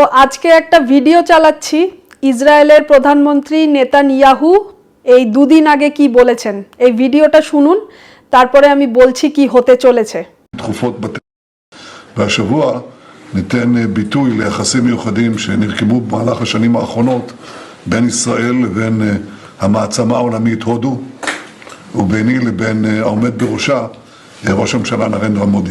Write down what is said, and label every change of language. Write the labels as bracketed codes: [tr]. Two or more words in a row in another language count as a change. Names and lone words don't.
[bn] আজকে একটা ভিডিও চালাচ্ছি ইসরায়েলের প্রধানমন্ত্রী নেতানিয়াহু এই দুদিন আগে কি বলেছেন এই ভিডিওটা শুনুন তারপরে আমি বলছি কি হতে চলেছে। [he] והשבוע ניתן ביטוי ליחסים מיוחדים שנרקמו במהלך השנים האחרונות בין ישראל לבין המעצמה העולמית הודו וביני לבין העומד בראשה ראש הממשלה נרנדרה מודי.